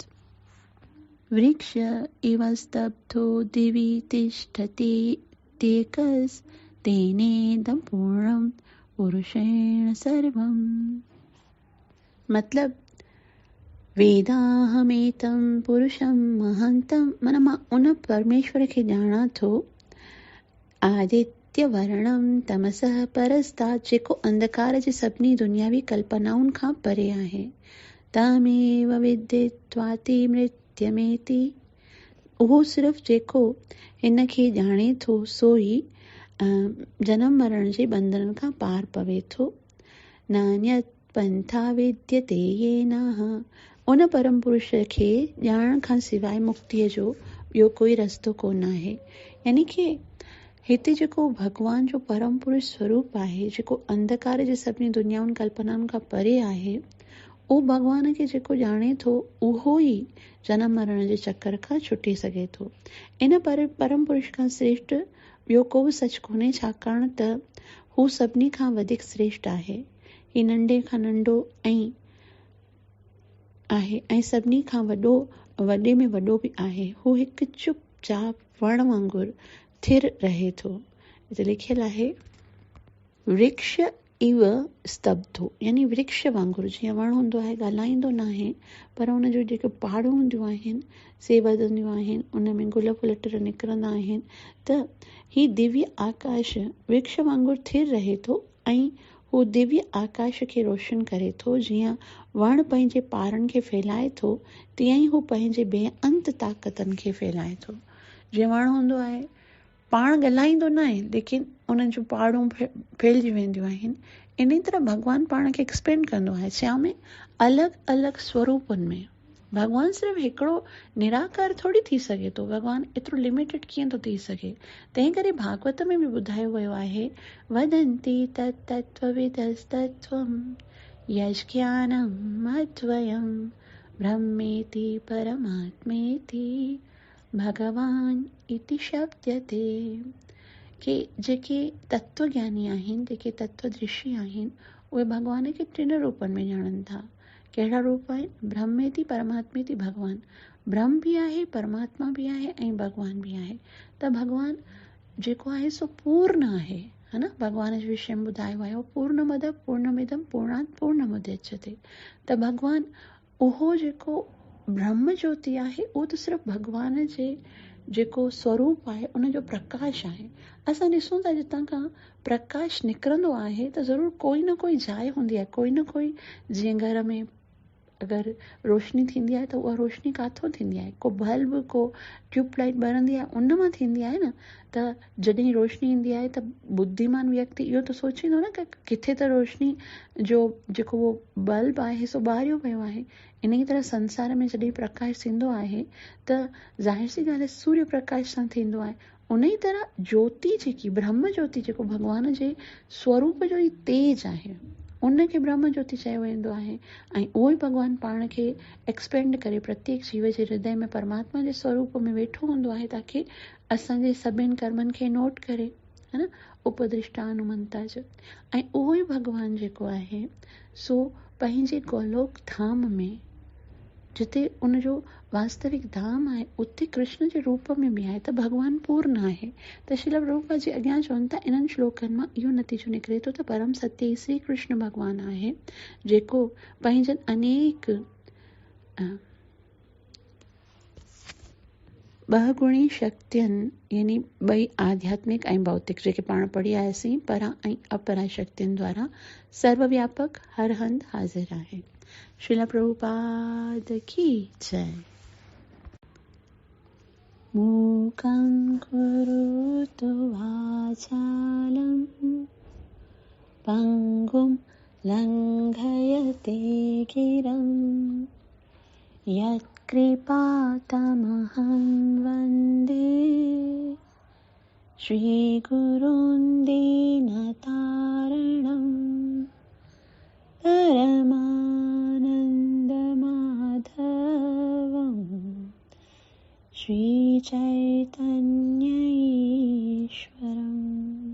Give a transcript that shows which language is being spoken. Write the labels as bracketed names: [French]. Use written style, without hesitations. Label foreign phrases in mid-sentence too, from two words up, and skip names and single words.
[Sanskrit] वृक्ष इव स्तब्धो दिवि तिष्ठति तेनेदं पूर्णं पुरुषेण सर्वम्। मतलब वेदाहमेतं पुरुषं महान्तं, [Sindhi] मन मां उन परमेश्वर खे ॼाणा थो, [Sanskrit] आदित्यवर्णं तमसः परस्तात्, [Sindhi] जेको अंधकार जे सभिनी दुनियावी कल्पनाउनि खां परे आहे, [Sanskrit] तमेव विदित्वाति मृत्युमेति, [Sindhi] उहो सिर्फ़ जेको हिन खे ॼाणे थो सो ई जनम मरण जे बंधन खां पार पवे थो। [Sanskrit] नान्यत् पंथा विद्यते येनः, [Sindhi] उन परम पुरुष खे ॼाणण खां सवाइ मुक्तिअ जो ॿियो कोई रस्तो कोन आहे। यानी कि हिते जेको भॻवान जो परम पुरुष स्वरूप आहे, जेको अंधकार जे सभिनी दुनियाउनि कल्पनाउनि खां परे आहे, उहो भॻवान खे जेको ॼाणे थो उहो ई जनम मरण जे चक्कर खां छुटी सघे थो। इन परम पुरुष खां श्रेष्ठ ॿियो को बि सच कोन्हे, छाकाणि त हू सभिनी खां वधीक श्रेष्ठ आहे। ही नंढे खां नंढो आहे ऐं सभिनी खां वॾे में वॾो बि आहे। हू हिकु चुपचाप वण वांगुरु थिर रहे थो। हिते लिखियल आहे, [Sanskrit] वृक्ष इव स्तब्धो, [Sindhi] यानी वृक्ष वांगुरु, जीअं वण हूंदो आहे ॻाल्हाईंदो न आहे, पर उन जूं जेके पहाड़ूं हूंदियूं आहिनि से वधंदियूं आहिनि, उन में गुल फुल टर निकिरंदा आहिनि, त ही दिव्य आकाश वृक्ष वांगुरु थिर रहे थो ऐं हू दिव्य आकाश खे रोशन करे थो। जीअं वण पंहिंजे पारनि खे फैलाए थो, तीअं ई हू पंहिंजे बेअंत ताक़तनि खे फैलाए थो। जीअं वण हूंदो आहे पाण ॻाल्हाईंदो न आहे, लेकिन उन्हनि जूं पहाड़ूं फैलिजी वेंदियूं आहिनि। इन तरह भॻवानु पाण खे एक्सपेंड कंदो आहे, छा में? अलॻि अलॻि स्वरूपनि में। भॻवानु सिर्फ़ु हिकिड़ो निराकार थोड़ी थी सघे थो, भॻवानु एतिरो लिमिटेड कीअं थो थी सघे? तंहिं करे भागवत में बि ॿुधायो वियो आहे, [Sanskrit] वदन्ति तत्तत्त्वविदस्तत्त्वं यज्ञानम् अद्वयं ब्रह्मेति परमात्मेति भगवान इति शब्दते। [Sindhi] कि जेके तत्वज्ञानी आहिनि, जेके तत्वदृशी आहिनि, उहे भॻवान खे 3 रूपनि में ॼाणनि था। कहिड़ा रूप आहिनि? [Sanskrit] ब्रह्मेति परमात्मेति, [Sindhi] भॻवानु ब्रह्म बि आहे, परमात्मा बि आहे ऐं भॻवान बि आहे। त भॻवानु जेको आहे सो पूर्ण आहे, [Hindi] है न? [Sindhi] भॻवान जे विषय में ॿुधायो आहे, [Sanskrit] पूर्णमद पूर्णमिदं पूर्णात् पूर्णमुदच्यते। [Sindhi] त भॻवानु उहो जेको ब्रह्म ज्योति आहे, उहो त सिर्फ़ु भॻवान जे जेको स्वरूप आहे उनजो प्रकाश आहे। असां ॾिसूं था जितां खां प्रकाश निकिरंदो आहे त ज़रूरु कोई न कोई जाइ हूंदी आहे, कोई न कोई, जीअं घर में अगरि रोशनी थींदी आहे त उहा रोशनी काथों थींदी आहे, को बल्ब, को ट्यूबलाइट ॿरंदी आहे, उन मां थींदी आहे न। त जॾहिं रोशनी ईंदी आहे त बुद्धिमान व्यक्ति इहो त सोचींदो न कि किथे त रोशनी जो जेको उहो बल्ब आहे सो ॿारियो पियो आहे। इन ई तरह संसार में जॾहिं प्रकाश थींदो आहे त ज़ाहिर सी ॻाल्हि आहे सूर्य प्रकाश सां थींदो आहे। उन ई तरह ज्योति जेकी ब्रह्म ज्योति, जेको भॻवान जे स्वरूप जो ई तेज आहे, उनखे ब्रह्म ज्योति चयो वेंदो आहे। ऐं उहो ई भॻवानु पाण खे एक्सपेंड करे प्रत्येक जीव जे हृदय में परमात्मा जे स्वरूप में वेठो हूंदो आहे, ताकी असांजे सभिनि कर्मनि खे नोट करे, [Hindi] है न, [Sindhi] उपदृष्टानुमंता जो। ऐं उहो ई भॻवानु जेको आहे सो पंहिंजे गोलोक धाम में, जिते उनजो वास्तविक धाम आहे, उते कृष्ण जे रूप में बि आहे। त भॻवानु पूर्ण आहे। त श्रील प्रभुपाद जी अॻियां चवनि था, इन्हनि श्लोकनि मां इहो नतीजो निकिरे थो त परम सत्य ई श्री कृष्ण भॻवानु आहे, जेको पंहिंजनि अनेक बहुगुणी शक्तियुनि, यानी ॿई आध्यात्मिक ऐं भौतिक, जेके पाण पढ़ी आयासीं, परा ऐं अपरा शक्तियुनि द्वारा सर्वव्यापक हर हंधि हाज़िर आहे। श्रील प्रभुपाद की जय। [Sanskrit] मूकं करोतु वाचालं पंगुं लङ्घयते गिरं यत्कृपातमहं वन्दे श्रीगुरुं दीनतारिणं परमानन्दमाधवं श्रीचैतन्यईश्वरम्।